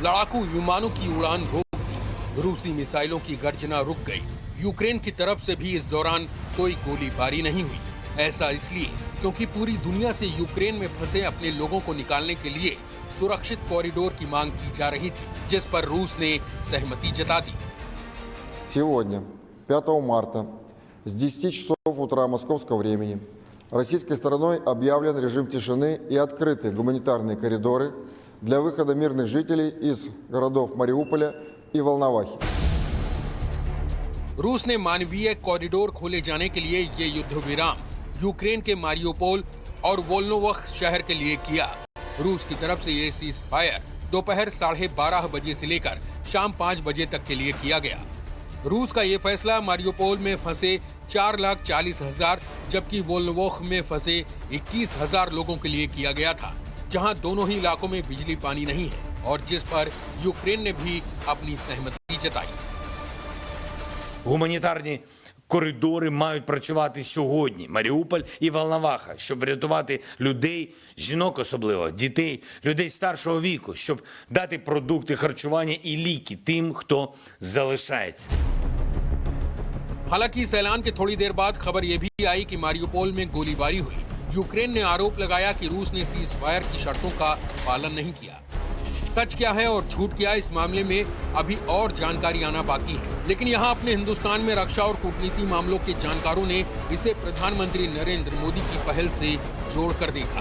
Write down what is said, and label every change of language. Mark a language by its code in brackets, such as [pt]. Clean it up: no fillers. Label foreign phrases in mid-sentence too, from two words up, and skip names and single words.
[hi] लड़ाकू विमानों की उड़ान रोक दी। रूसी मिसाइलों की गर्जना रुक गई। यूक्रेन की तरफ से भी इस दौरान कोई गोलीबारी नहीं हुई। ऐसा इसलिए क्योंकि पूरी दुनिया से यूक्रेन में फंसे अपने लोगों को निकालने के लिए सुरक्षित कॉरिडोर की मांग की जा रही थी, जिस पर रूस ने सहमति जता दी। [ru] Сегодня, 5 марта, с 10 часов утра московского времени, российской стороной объявлен режим тишины и открыты гуманитарные коридоры для выхода мирных жителей из городов Мариуполя и Волновахи. [hi] रूस ने मानवीय कॉरिडोर खोले जाने के लिए ये युद्ध विराम यूक्रेन के मारियोपोल और वोल्नोवख शहर के लिए किया। रूस की तरफ से ये [en] cease fire [hi] दोपहर 12:30 बजे से लेकर शाम 5 बजे तक के लिए किया गया। रूस का ये फैसला मारियोपोल में फंसे 4,40,000 जबकि वोल्नोवख में फंसे 21,000 लोगों के लिए किया गया था, जहां दोनों ही इलाकों में बिजली पानी नहीं है और जिस पर यूक्रेन ने भी अपनी सहमति जताई। [uk] Гуманітарні коридори мають працювати сьогодні. Маріуполь і Волноваха, щоб врятувати людей, жінок особливо, дітей, людей старшого віку, щоб дати продукти харчування і ліки тим, хто залишається. [hi] हालांकि इस ऐलान के थोड़ी देर बाद खबर यह भी आई कि मारियोपोल में गोलीबारी हुई। यूक्रेन ने आरोप लगाया कि रूस ने [en] cease fire [hi] की शर्तों का पालन नहीं किया। सच क्या है और झूठ क्या है, इस मामले में अभी और जानकारी आना बाकी है। लेकिन यहाँ अपने हिंदुस्तान में रक्षा और कूटनीति मामलों के जानकारों ने इसे प्रधानमंत्री नरेंद्र मोदी की पहल से जोड़कर देखा।